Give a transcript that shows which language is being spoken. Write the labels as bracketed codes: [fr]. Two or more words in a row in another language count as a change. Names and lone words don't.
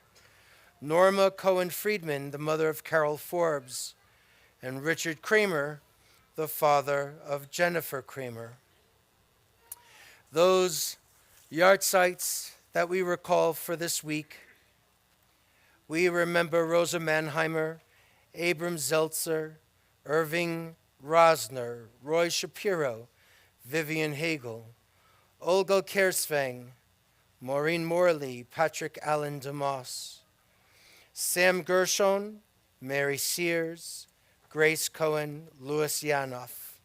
[en] Norma Cohen Friedman, the mother of Carol Forbes. And Richard Kramer, the father of Jennifer Kramer. Those yahrzeits that we recall for this week, we remember Rosa Mannheimer, Abram Zeltzer, Irving Rosner, Roy Shapiro, Vivian Hagel, Olga Kersvang, Maureen Morley, Patrick Allen DeMoss, Sam Gershon, Mary Sears, Grace Cohen, Louis Yanoff,